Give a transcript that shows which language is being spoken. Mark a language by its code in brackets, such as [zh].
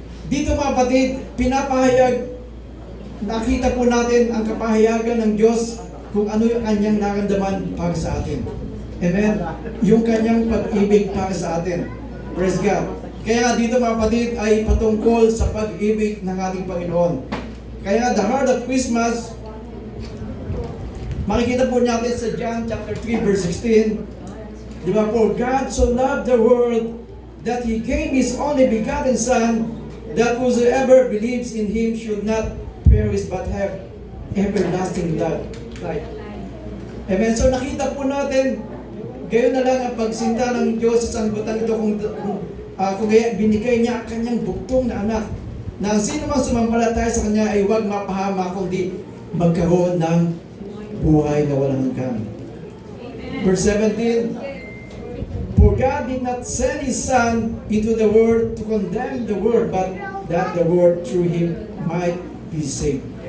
[tl] Dito mga kapatid, pinapahayag, nakita po natin ang kapahayagan ng Diyos kung ano yung kanyang naramdaman para sa atin. Amen? Yung kanyang pag-ibig para sa atin. [en] Praise God. [tl] Kaya dito mga kapatid ay patungkol sa pag-ibig ng ating Panginoon. Kaya [en] the heart of Christmas, [tl] makikita po natin sa [en] John chapter 3 verse 16. [tl] Di ba po, [en] God so loved the world that He gave His only begotten Son, that whosoever believes in Him should not perish but have everlasting life. Amen. [tl] So nakita po natin, gayon na lang ang pagsinta ng Diyos sa sanglibutan ito kung kaya binigay niya ang kanyang buktong na anak, na sino mang sumampalataya sa kanya ay huwag mapahama kundi magkaroon ng buhay na walang hanggan. [en] Verse 17, for God did not send His Son into the world to condemn the world, but that the world through Him might be saved.